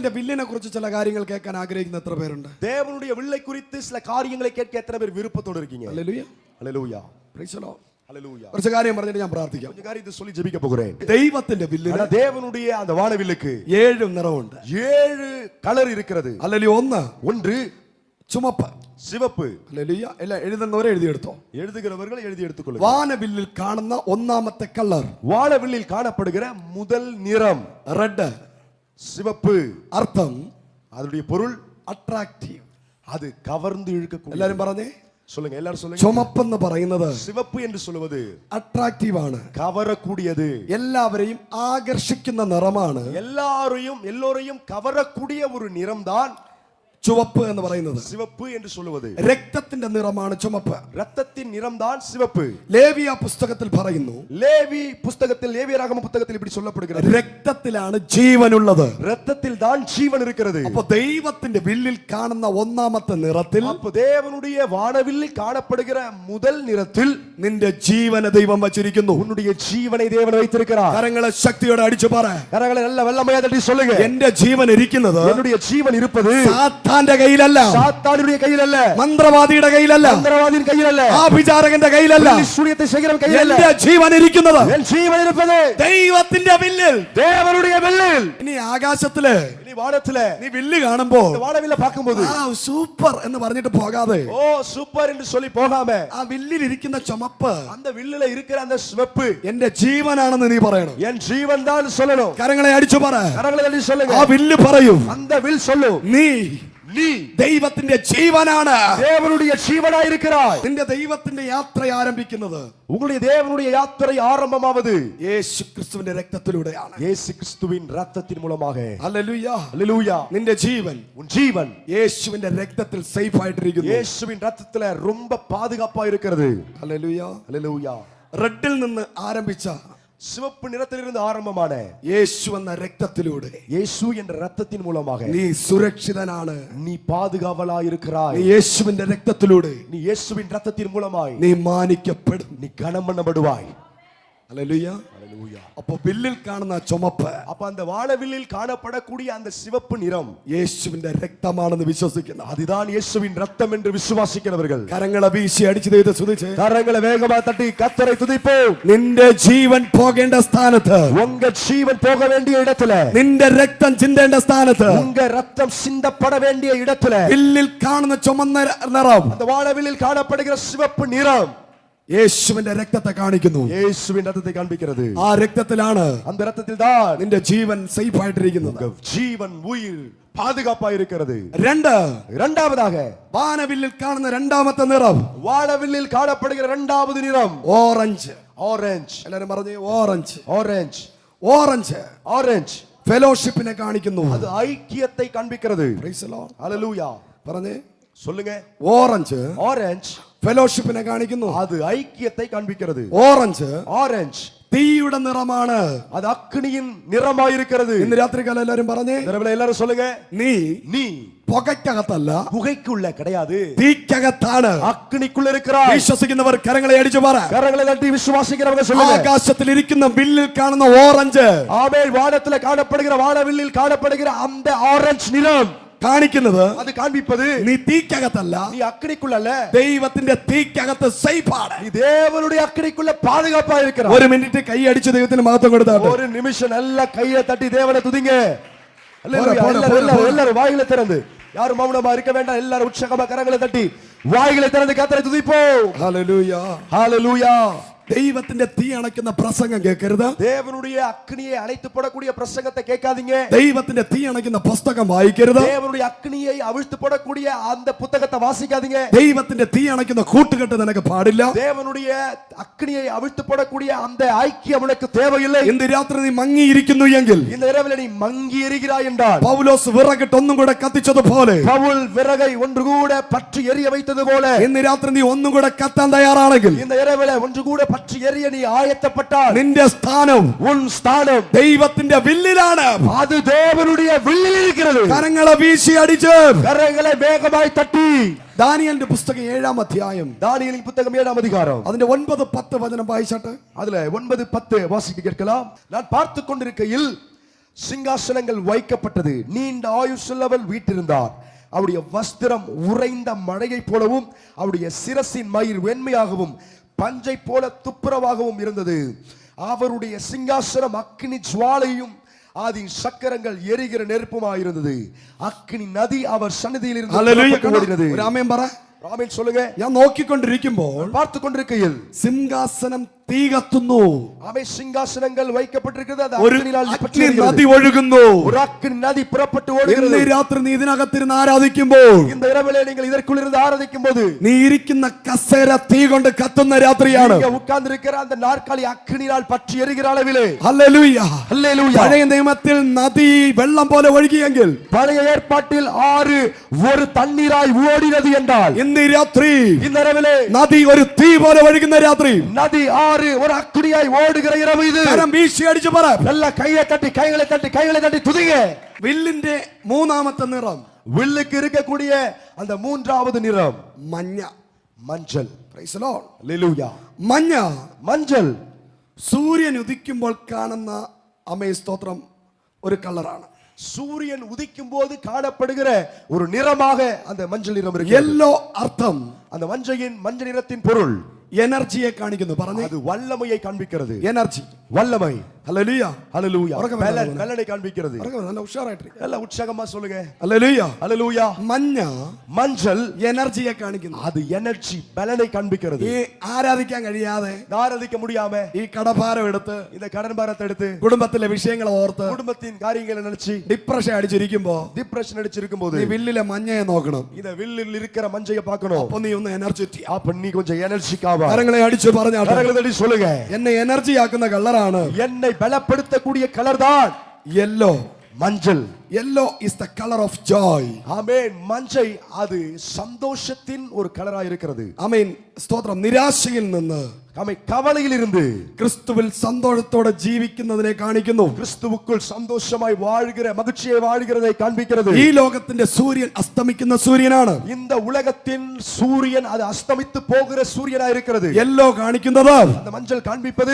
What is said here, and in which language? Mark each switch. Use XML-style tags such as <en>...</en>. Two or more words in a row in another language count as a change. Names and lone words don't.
<ml>വില്ലിനെ കുറിച്ച് ചില കാര്യങ്ങൾ കേൾക്കാൻ ആഗ്രഹിക്കുന്ന എത്ര പേരുണ്ട്?</ml> <ta>தேவனுடைய வில்லை குறித்து சில காரியங்களை கேட்க எத்தனை பேர் விருப்பத்தோடு இருக்கீங்க?</ta> <ml>ഹല്ലേലൂയ,</ml> <ta>ஹல்லேலூயா,</ta> <en>Praise the Lord.</en> <ta>ஹல்லேலூயா.</ta> <ml>കുറച്ച് കാര്യം പറഞ്ഞിട്ട് ഞാൻ പ്രാർത്ഥിക്കാം.</ml> <ta>கொஞ்ச காரியத்தை சொல்லி ஜெபிக்க போகிறேன்.</ta> <ml>ദൈവത്തിന്റെ വില്ലിന്</ml> <ta>தேவனுடைய அந்த வானவில்லுக்கு</ta> <ml>7 നിറമുണ്ട്.</ml> <ta>7 கலர் இருக்கிறது.</ta> <ml>ഹല്ലേലൂയ.</ml> <ta>ஒன்று</ta> <ml>ചുമപ്പ്,</ml> <ta>சிவப்பு.</ta> <ml>ഹല്ലേലൂയ. എല്ലാം എഴുതുന്നവരെ എഴുതിയെടുത്തോ.</ml> <ta>எழுதுகிறவர்கள் எழுதி எடுத்துக்கொள்ளுங்கள்.</ta> <ml>വാനവില്ലിൽ കാണുന്ന ഒന്നാമത്തെ കളർ,</ml> <ta>வானவில்லில் காணப்படுகிற முதல் நிறம்</ta> <ml>റെഡ്,</ml> <ta>சிவப்பு.</ta> <ml>അർത്ഥം</ml> <ta>அதனுடைய பொருள்</ta> <ml>അട്രാക്റ്റീവ്,</ml> <ta>அது கவர்ந்து இழுக்கக்கூடிய.</ta> <ml>എല്ലാരും പറഞ്ഞേ,</ml> <ta>சொல்லுங்க, எல்லாரும் சொல்லுங்க.</ta> <ml>ചുമപ്പെന്ന് പറയുന്നത്</ml> <ta>சிவப்பு என்று சொல்வது</ta> <ml>അട്രാക്റ്റീവ് ആണ്,</ml> <ta>கவரக்கூடியது,</ta> <ml>എല്ലാവരെയും ആകർഷിക്കുന്ന നിറമാണ്.</ml> <ta>எல்லோரையும் கவரக்கூடிய ஒரு நிறம்தான்</ta> <ml>ചുവപ്പ് എന്ന് പറയുന്നത്.</ml> <ta>சிவப்பு என்று சொல்வது</ta> <ml>രക്തത്തിന്റെ നിറമാണ് ചുമപ്പ്.</ml> <ta>ரத்தத்தின் நிறம்தான் சிவப்பு.</ta> <ml>ലേവിയ പുസ്തകത്തിൽ പറയുന്നു,</ml> <ta>லேவியராகம புத்தகத்தில் இப்படி சொல்லப்படுகிறது,</ta> <ml>രക്തത്തിലാണ് ജീവനുള്ളത്.</ml> <ta>ரத்தத்தில் தான் ஜீவன் இருக்கிறது.</ta> <ml>അപ്പോൾ ദൈവത്തിന്റെ വില്ലിൽ കാണുന്ന ഒന്നാമത്തെ നിറത്തിൽ,</ml> <ta>அப்ப தேவனுடைய வானவில்லில் காணப்படுகிற முதல் நிறத்தில்</ta> <ml>നിന്റെ ജീവനെ ദൈവം വച്ചിരിക്കുന്നു.</ml> <ta>உன்னுடைய ஜீவனை தேவன் வைத்திருக்கிறார்.</ta> <ml>കരങ്ങളെ ശക്തിയോടെ അടിച്ചു പറ.</ml> <ta>கரங்களை நல்ல வெள்ளமையா தட்டி சொல்லுங்க,</ta> <ml>എന്റെ ജീവൻ ഇരിക്കുന്നത്</ml> <ta>என்னுடைய ஜீவன் இருப்பது</ta> <ml>സാത്താന്റെ കയ്യിലല്ല,</ml> <ta>சாத்தானுடைய கையில் அல்ல,</ta> <ml>മന്ത്രവാദിയുടെ കയ്യിലല്ല,</ml> <ta>மந்திரவாதியின் கையில் அல்ல,</ta> <ml>ആഭിചാരകന്റെ കയ്യിലല്ല,</ml> <ta>சூரியத்தை செய்கிறவன் கையில் அல்ல.</ta> <ml>എന്റെ ജീവൻ ഇരിക്കുന്നത്,</ml> <ta>என் ஜீவன் இருப்பது</ta> <ml>ദൈവത്തിന്റെ വില്ലിൽ.</ml> <ta>தேவனுடைய வில்லில்.</ta> <ml>ഇനി ആകാശത്തില്</ml> <ta>இனி வானத்திலே</ta> <ml>നീ വില്ല് കാണുമ്പോ</ml> <ta>இந்த வானவில்லை பார்க்கும்போது</ta> <ml>സൂപ്പർ എന്ന് പറഞ്ഞിട്ട് പോകാതെ,</ml> <ta>ஓ சூப்பர் என்று சொல்லி போகாம,</ta> <ml>ആ വില്ലിൽ ഇരിക്കുന്ന ചുമപ്പ്</ml> <ta>அந்த வில்லுல இருக்கிற அந்த சிவப்பு</ta> <ml>എന്റെ ജീവനാണെന്ന് നീ പറയണം.</ml> <ta>என் ஜீவன் தான் சொல்லணும்.</ta> <ml>കരങ്ങളെ അടിച്ചു പറ.</ml> <ta>கரங்களை தட்டி சொல்லுங்க,</ta> <ml>ആ വില്ല് പറയും,</ml> <ta>அந்த வில் சொல்லும்,</ta> <ml>നീ</ml> <ta>நீ</ta> <ml>ദൈവത്തിന്റെ ജീവനാണ്.</ml> <ta>தேவனுடைய ஜீவனாய் இருக்கிறாய்.</ta> <ml>നിന്റെ ദൈവത്തിന്റെ യാത്ര ആരംഭിക്കുന്നത്,</ml> <ta>உங்களுடைய தேவனுடைய யாத்திரை ஆரம்பமாவது</ta> <ml>യേശു ക്രിസ്തുവിന്റെ രക്തത്തിലൂടെയാണ്.</ml> <ta>இயேசு கிறிஸ்துவின் ரத்தத்தின் மூலமாக.</ta> <ml>ഹല്ലേലൂയ,</ml> <ta>ஹல்லேலூயா.</ta> <ml>നിന്റെ ജീവൻ</ml> <ta>உன் ஜீவன்</ta> <ml>യേശുവിന്റെ രക്തത്തിൽ സേഫ് ആയിട്ടിരിക്കുന്നു.</ml> <ta>இயேசுவின் ரத்தத்துல ரொம்ப பாதுகாப்பா இருக்கிறது.</ta> <ml>ഹല്ലേലൂയ.</ml> <ta>ஹல்லேலூயா.</ta> <ml>റെഡിൽ നിന്ന് ആരംഭിച്ച</ml> <ta>சிவப்பு நிறத்திலிருந்து ஆரம்பமான</ta> <ml>യേശു എന്ന രക്തത്തിലൂടെ,</ml> <ta>இயேசு என்ற ரத்தத்தின் மூலமாக</ta> <ml>നീ സുരക്ഷിതനാണ്.</ml> <ta>நீ பாதுகாவலாய் இருக்கிறாய்.</ta> <ml>നീ യേശുവിന്റെ രക്തത്തിലൂടെ</ml> <ta>நீ இயேசுவின் ரத்தத்தின் மூலமாய்</ta> <ml>നീ മാനിക്കപ്പെടും.</ml> <ta>நீ கனம் பண்ணப்படுவாய்.</ta> <ml>ഹല്ലേലൂയ.</ml> <ta>ஹல்லேலூயா.</ta> <ml>അപ്പൊ വില്ലിൽ കാണുന്ന ചുമപ്പ്,</ml> <ta>அப்ப அந்த வானவில்லில் காணப்படக்கூடிய அந்த சிவப்பு நிறம்</ta> <ml>യേശുവിന്റെ രക്തമാണെന്ന് വിശ്വസിക്കുന്ന,</ml> <ta>அதுதான் இயேசுவின் ரத்தம் என்று விசுவாசிக்கிறவர்கள்</ta> <ml>കരങ്ങളെ വീശി അടിച്ചു ചെയ്ത് സ്തുതിച്ച്</ml> <ta>கரங்களை வேகமா தட்டி கர்த்தரை துதிப்போம்.</ta> <ml>നിന്റെ ജീവൻ പോകേണ്ട സ്ഥാനത്ത്,</ml> <ta>உங்க ஜீவன் போக வேண்டிய இடத்துல,</ta> <ml>നിന്റെ രക്തം ചിന്തേണ്ട സ്ഥാനത്ത്,</ml> <ta>உங்க ரத்தம் சிந்தப்பட வேண்டிய இடத்துல</ta> <ml>വില്ലിൽ കാണുന്ന ചുമന്ന നിറം</ml> <ta>அந்த வானவில்லில் காணப்படுகிற சிவப்பு நிறம்</ta> <ml>യേശുവിന്റെ രക്തത്തെ കാണിക്കുന്നു.</ml> <ta>இயேசுவின் ரத்தத்தை காண்பிக்கிறது.</ta> <ml>ആ രക്തത്തിലാണ്</ml> <ta>அந்த ரத்தத்தில் தான்</ta> <ml>നിന്റെ ജീവൻ സേഫ് ആയിട്ടിരിക്കുന്നത്.</ml> <ta>உங்க ஜீவன் உயிர் பாதுகாப்பா இருக்கிறது. இரண்டாவதாக</ta> <ml>വാനവില്ലിൽ കാണുന്ന രണ്ടാമത്തെ നിറം,</ml> <ta>வானவில்லில் காணப்படுகிற இரண்டாவது நிறம்</ta> <ml>ഓറഞ്ച്.</ml> <ta>ஆரஞ்சு.</ta> <ml>എല്ലാരും പറഞ്ഞു ഓറഞ്ച്.</ml> <ta>ஆரஞ்சு.</ta> <ml>ഓറഞ്ച്</ml> <ta>ஆரஞ்சு</ta> <ml>ഫെലോഷിപ്പിനെ കാണിക്കുന്നു.</ml> <ta>அது ஐக்கியத்தை காண்பிக்கிறது.</ta> <en>Praise the Lord.</en> <ta>ஹல்லேலூயா.</ta> <ml>പറഞ്ഞേ,</ml> <ta>சொல்லுங்க,</ta> <ml>ഓറഞ്ച്</ml> <ta>ஆரஞ்சு</ta> <ml>ഫെലോഷിപ്പിനെ കാണിക്കുന്നു.</ml> <ta>அது ஐக்கியத்தை காண்பிக்கிறது.</ta> <ml>ഓറഞ്ച്</ml> <ta>ஆரஞ்சு</ta> <ml>തീയുടെ നിറമാണ്.</ml> <ta>அது அக்னியின் நிறமாயிருக்கிறது.</ta> <ml>ഇന്ന് രാത്രികാലം എല്ലാരും പറഞ്ഞേ,</ml> <ta>எல்லாரும் சொல்லுங்க,</ta> <ml>നീ</ml> <ta>நீ</ta> <ml>പുകയ്ക്കകത്തല്ല,</ml> <ta>புகைக்குள்ள கிடையாது,</ta> <ml>തീക്കകത്താണ്.</ml> <ta>அக்னிக்குள்ள இருக்கிறாய்.</ta> <ml>വിശ്വസിക്കുന്നവർ കരങ്ങളെ അടിച്ചു പറ.</ml> <ta>கரங்களை தட்டி விசுவாசிக்கிறவங்க சொல்லுங்க,</ta> <ml>ആകാശത്തിൽ ഇരിക്കുന്ന വില്ലിൽ കാണുന്ന ഓറഞ്ച്,</ml> <ta>ஆமென். வானத்துல காணப்படுகிற வானவில்லில் காணப்படுகிற அந்த ஆரஞ்சு நிறம்</ta> <ml>കാണിക്കുന്നത്,</ml> <ta>அது காண்பிப்பது,</ta> <ml>നീ തീക്കകത്തല്ല,</ml> <ta>நீ அக்னிக்குள்ள அல்ல,</ta> <ml>ദൈവത്തിന്റെ തീക്കകത്ത് സേഫാണ്.</ml> <ta>நீ தேவனுடைய அக்னிக்குள்ள பாதுகாப்பா இருக்கிறாய்.</ta> <ml>ഒരു മിനിറ്റ് കൈ അടിച്ച് ദൈവത്തിന് മഹത്വം കൊടുത്താട്ടെ.</ml> <ta>ஒரு நிமிஷம் நல்ல கையை தட்டி தேவனை துதிங்க. எல்லாரும் வாயிலை திறந்து, யாரும் மௌனமா இருக்க வேண்டாம். எல்லாரும் உற்சாகமா கரங்களை தட்டி வாயிலை திறந்து கர்த்தரை துதிப்போம்.</ta> <ml>ഹല്ലേലൂയ.</ml> <ta>ஹல்லேலூயா.</ta> <ml>ദൈവത്തിന്റെ തീ അണയ്ക്കുന്ന പ്രസംഗം കേൾക്കരുത്.</ml> <ta>தேவனுடைய அக்னியை அணைத்து போடக்கூடிய பிரசங்கத்தை கேட்காதீங்க.</ta> <ml>ദൈവത്തിന്റെ തീ അണയ്ക്കുന്ന പുസ്തകം വായിക്കരുത്.</ml> <ta>தேவனுடைய அக்னியை அவிழ்த்து போடக்கூடிய அந்த புத்தகத்தை வாசிக்காதீங்க.</ta> <ml>ദൈവത്തിന്റെ തീ അണയ്ക്കുന്ന കൂട്ടുകെട്ട് നിനക്ക് പാടില്ല.</ml> <ta>தேவனுடைய அக்னியை அவிழ்த்து போடக்கூடிய அந்த ஐக்கியம் உனக்கு தேவையில்லை.</ta> <ml>ഇന്ന് രാത്രി നീ മങ്ങിയിരിക്കുന്നു എങ്കിൽ,</ml> <ta>இந்த இரவில் நீ மங்கி எரிகிறாய் என்றால்,</ta> <ml>പൗലോസ് വിറകിട്ട് ഒന്നും കൂടെ കത്തിച്ചതുപോലെ,</ml> <ta>பவுல் விறகை ஒன்று கூட பற்றி எரிய வைத்தது போல,</ta> <ml>ഇന്ന് രാത്രി നീ ഒന്നും കൂടെ കത്താൻ തയ്യാറാണെങ്കിൽ,</ml> <ta>இந்த இரவில் ஒன்று கூட பற்றி எரிய நீ ஆயத்தப்பட்டால்,</ta> <ml>നിന്റെ സ്ഥാനം,</ml> <ta>உன் ஸ்தானம்</ta> <ml>ദൈവത്തിന്റെ വില്ലിലാണ്.</ml> <ta>அது தேவனுடைய வில்லில் இருக்கிறது.</ta> <ml>കരങ്ങളെ വീശി അടിച്ച്</ml> <ta>கரங்களை வேகமாய் தட்டி</ta> <ml>ദാനിയേലിന്റെ പുസ്തകം 7-ാം അധ്യായം,</ml> <ta>தானியேலின் புத்தகம் 7ஆம் அதிகாரம்,</ta> <ml>അതിന്റെ 9-10 വചനം വായിച്ചാട്ടെ.</ml> <ta>அதுல 9-10 வாசிக்க கேட்கலாம். நான் பார்த்து கொண்டிருக்கையில் சிங்காசனங்கள் வைக்கப்பட்டது. நீண்ட ஆயுசுள்ளவர் வீற்றிருந்தார். அவருடைய வஸ்திரம் உறைந்த மழையை போலவும் அவருடைய சிரசின் மயிர் வெண்மையாகவும் பஞ்சை போல துப்புரவாகவும் இருந்தது. அவருடைய சிங்காசனம் அக்கினி ஜுவாலையும் அதன் சக்கரங்கள் எரிகிற நெருப்புமாயிருந்தது. அக்கினி நதி அவர் சன்னதியில் இருந்து ஓடினது. ആമേൻ சொல்லுங்க.</ta> <ml>ഞാൻ നോക്കിക്കൊണ്ടിരിക്കുമ്പോൾ</ml> <ta>பார்த்து கொண்டிருக்கையில்</ta> <ml>സിംഹാസനം തീ കത്തുന്നു. ആമേൻ സിംഹാസനങ്ങൾ വയ്ക്കപ്പെട്ടിരിക്കുന്നത്. അത് ഒരു അഗ്നി നദി ഒഴുകുന്നു. ഒരു അഗ്നി നദി പുറപ്പെട്ടു ഓടുகிறது. ഇന്ന് രാത്രി നീ ഇതിനകത്തിരുന്ന് ആരാധിക്കുമ്പോൾ,</ml> <ta>இந்த இரவிலே நீங்கள் இதற்குள் இருந்து ആരാധിക്കുമ്പോൾ,</ta> <ml>നീ ഇരിക്കുന്ന കസേര തീ കൊണ്ട് കത്തുന്ന രാത്രിയാണ്.</ml> <ta>நீங்க உட்கார்ந்திருக்கிற அந்த நாற்காலி அக்கினியால் பற்றி எரிகிற அளவிலே.</ta> <ml>ഹല്ലേലൂയ ഹല്ലേലൂയ. പഴയ നിയമത്തിൽ നദി വെള്ളം പോലെ ഒഴുകിയെങ്കിൽ,</ml> <ta>பழைய ஏற்பாட்டில் ஆறு ஒரு தண்ணீராய் ஓடினது என்றால்,</ta> <ml>ഇന്ന് രാത്രി</ml> <ta>இந்த இரவிலே</ta> <ml>നദി ഒരു തീ പോലെ ഒഴുകുന്ന രാത്രി.</ml> <ta>நதி ஆறு ஒரு அக்கினியாய் ஓடுகிற இரவு இது.</ta> <ml>കരം വീശി അടിച്ചു പറ.</ml> <ta>எல்லா கையை தட்டி கைகளை தட்டி கைகளை தட்டி துதிங்க.</ta> <ml>വില്ലിന്റെ മൂന്നാമത്തെ നിറം,</ml> <ta>வில்லுக்கு இருக்கக்கூடிய அந்த மூன்றாவது நிறம்</ta> <ml>മഞ്ഞ.</ml> <ta>மஞ்சள்.</ta> <en>Praise the Lord.</en> <ml>ഹല്ലേലൂയ. മഞ്ഞ,</ml> <ta>மஞ்சள்</ta> <ml>സൂര്യൻ ഉദിക്കുമ്പോൾ കാണുന്ന അമേ സ്തോത്രം ഒരു കളറാണ്.</ml> <ta>சூரியன் உதிக்கும் போது காணப்படுகிற ஒரு நிறமாக அந்த மஞ்சள் நிறம் இருக்கு.</ta> <ml>യെല്ലോ അർത്ഥം,</ml> <ta>அந்த மஞ்சள் நிறத்தின் பொருள்</ta> <ml>എനർജിയെ കാണിക്കുന്നു. പറഞ്ഞു,</ml> <ta>அது வல்லமையை காண்பிக்கிறது.</ta> <ml>എനർജി,</ml> <ta>வல்லமை.</ta> <ml>ഹല്ലേലൂയ.</ml> <ta>ஹல்லேலூயா. உறக்க வேண்டாம். பலனை காண்பிக்கிறது.</ta> <ml>നല്ല ഉഷാറായിട്ടിരിക്കുക.</ml> <ta>எல்லாம் உற்சாகமா சொல்லுங்க.</ta> <ml>ഹല്ലേലൂയ.</ml> <ta>ஹல்லேலூயா.</ta> <ml>മഞ്ഞ</ml> <ta>மஞ்சள்</ta> <ml>എനർജിയെ കാണിക്കുന്നു.</ml> <ta>அது எனர்ஜி, பலனை காண்பிக்கிறது.</ta> <ml>ഈ ആരാധിക്കാൻ കഴിയാതെ,</ml> <ta>ஆராதிக்க முடியாம</ta> <ml>ഈ കടഭാരം എടുത്ത്,</ml> <ta>இந்த கடன் பாரத்தை எடுத்து,</ta> <ml>കുടുംബത്തിലെ വിഷയങ്ങളെ ഓർത്ത്,</ml> <ta>குடும்பத்தின் காரியங்களை நினைச்சு</ta> <ml>ഡിപ്രഷൻ അടിച്ചിരിക്കുമ്പോ</ml> <ta>டிப்ரஷன் அடிச்சிருக்கும் போது</ta> <ml>നീ വില്ലിലെ മഞ്ഞയെ നോക്കണം.</ml> <ta>இந்த வில்லில் இருக்கிற மஞ்சையை பார்க்கணும்.</ta> <ml>അപ്പൊ നീ ഒന്ന് എനർജി.</ml> <ta>அப்ப நீ கொஞ்சம் எனர்ஜிக்காவா.</ta> <ml>കരങ്ങളെ അടിച്ചു പറഞ്ഞാട്ടെ.</ml> <ta>கரங்களை தட்டி சொல்லுங்க.</ta> <ml>എന്നെ എനർജി ആക്കുന്ന കളറാണ്</ml> <ta>என்னை பலப்படுத்தக்கூடிய கலர் தான்</ta> <ml>യെല്ലോ.</ml> <ta>மஞ்சள்.</ta> <en>യെല്ലോ is the color of joy.</en> <ta>ஆமென். மஞ்சை அது சந்தோஷத்தின் ஒரு கலராய் இருக்கிறது.</ta> <ml>ആമേൻ. സ്തോത്രം. നിരാശയിൽ നിന്ന്,</ml> <ta>ஆமென், கவலையில் இருந்து</ta> <ml>ക്രിസ്തുവിൽ സന്തോഷത്തോടെ ജീവിക്കുന്നതിനെ കാണിക്കുന്നു.</ml> <ta>கிறிஸ்துவுக்குள் சந்தோஷமாய் வாழ்கிற, மகிழ்ச்சியை வாழ்கிறதை காண்பிக்கிறது.</ta> <ml>ഈ ലോകത്തിന്റെ സൂര്യൻ അസ്തമിക്കുന്ന സൂര്യനാണ്.</ml> <ta>இந்த உலகத்தின் சூரியன் அது அஸ்தமித்து போகிற சூரியனாய் இருக்கிறது.</ta> <ml>യെല്ലോ കാണിക്കുന്നത്,</ml> <ta>அந்த மஞ்சள் காண்பிப்பது</ta>